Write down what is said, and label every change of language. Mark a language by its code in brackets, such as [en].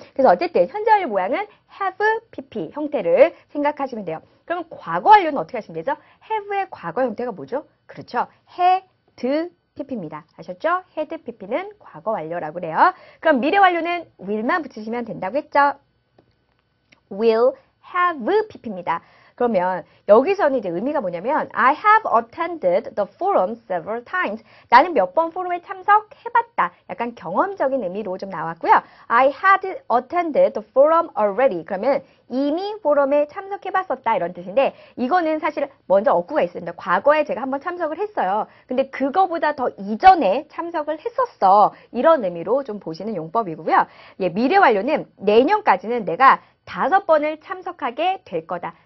[ko] 그래서 어쨌든 현재 완료 모양은 have pp 형태를 생각하시면 돼요. 그럼 과거 완료는 어떻게 하시면 되죠? have의 과거 형태가 뭐죠? 그렇죠. had pp입니다. 아셨죠? had pp는 과거 완료라고 그래요. 그럼 미래 완료는 will만 붙이시면 된다고 했죠? [en] will have pp입니다. [ko] 그러면 여기서는 이제 의미가 뭐냐면 [en] I have attended the forum several times. [ko] 나는 몇 번 포럼에 참석해봤다. 약간 경험적인 의미로 좀 나왔고요. [en] I had attended the forum already. [ko] 그러면 이미 포럼에 참석해봤었다 이런 뜻인데 이거는 사실 먼저 어구가 있습니다. 과거에 제가 한번 참석을 했어요. 근데 그거보다 더 이전에 참석을 했었어. 이런 의미로 좀 보시는 용법이고요. 예, 미래 완료는 내년까지는 내가 5번을 참석하게 될 거다.